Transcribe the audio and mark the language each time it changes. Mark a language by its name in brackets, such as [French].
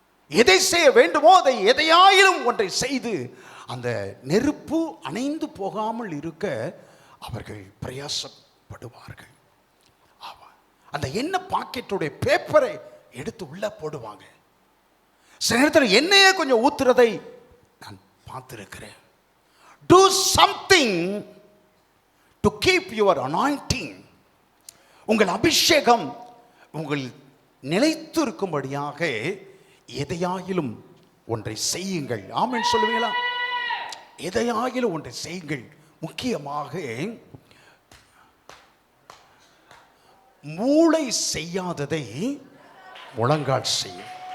[Tamil] எதை செய்ய வேண்டுமோ அதை எதையாயிலும் ஒன்றை செய்து அந்த நெருப்பு அணைந்து போகாமல் இருக்க அவர்கள் பிரயாசப்படுவார்கள். அந்த எண்ணெய் பாக்கெட்டுடைய பேப்பரை எடுத்து உள்ள போடுவாங்க. சில நேரத்தில் எண்ணெயை கொஞ்சம் ஊத்துறதை நான் பார்த்திருக்கிறேன். [English] Do something to keep your anointing. [Tamil] உங்கள் அபிஷேகம் உங்கள் நிலைத்து இருக்கும்படியாக எதையாயிலும் ஒன்றை செய்யுங்கள். ஆமென் சொல்லுவீங்களா? எதையாயிலும் ஒன்றை செய்யுங்கள். முக்கியமாக மூளை செய்யாததை முழங்கால் செய்யும்.